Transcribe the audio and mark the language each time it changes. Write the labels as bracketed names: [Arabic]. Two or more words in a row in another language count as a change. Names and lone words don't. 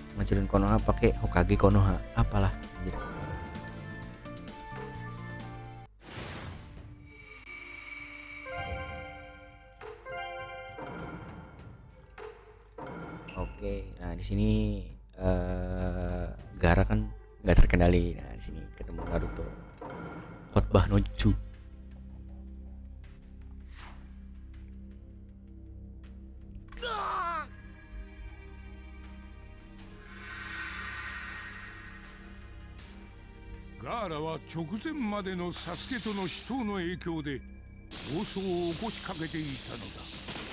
[Indonesian] ngancurin Konoha pakai Hokage Konoha, apalah anjir. Oke, nah di sini Gaara kan nggak terkendali. Nah di sini ketemu Naruto. Khotbah no Jutsu. [Japanese] ガーラは直前までのサスケとの死闘の影響で暴走を起こしかけていたのだ。